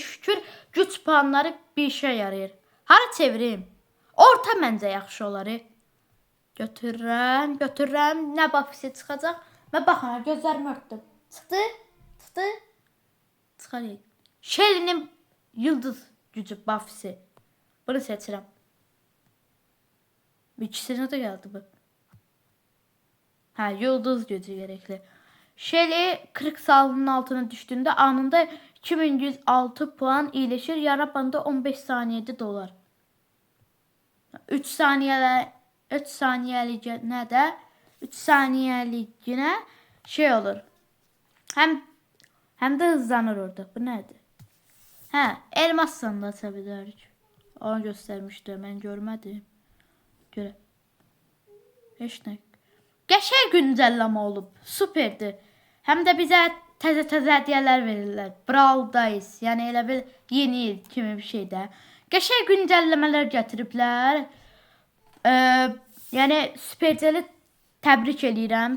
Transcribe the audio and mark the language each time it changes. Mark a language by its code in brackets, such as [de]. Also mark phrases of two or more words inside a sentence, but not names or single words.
[az] Şükür güc puanları bir işə yarayır. Hara çevirim? Orta məncə yaxşı olar. Götürürəm. Nə Buffy'si çıxacaq? Mən baxana gözlərimi örtdüm. Çıxdı. Çıxarayım. [tr] Shelly'nin yıldız gücü Buffy'si. [az] Bunu seçirəm. [tr] İkisine de geldi bu. Yıldız gücü gerekli. Shelly 40 salının altına düştüğünde anında 2106 puan iyileşir. Yara bandı 15 saniyede dolar. 3 saniyeliğine de 3 saniyeliğine şey olur. Hem de hızlanır orada. Bu nedir? Elmas sandığı açabilirik. Onu göstermişdi. Ben görmedim. Göre. [az] Heç nə. Qəşəng güncəlləmə olub. Superdir. Həm də bizə təzə hədiyyələr verirlər. Brawl Days. Yəni elə bir yeni il kimi bir şeydə. Qəşəng güncəlləmələr gətiriblər. Yəni Supercell-i təbrik edirəm.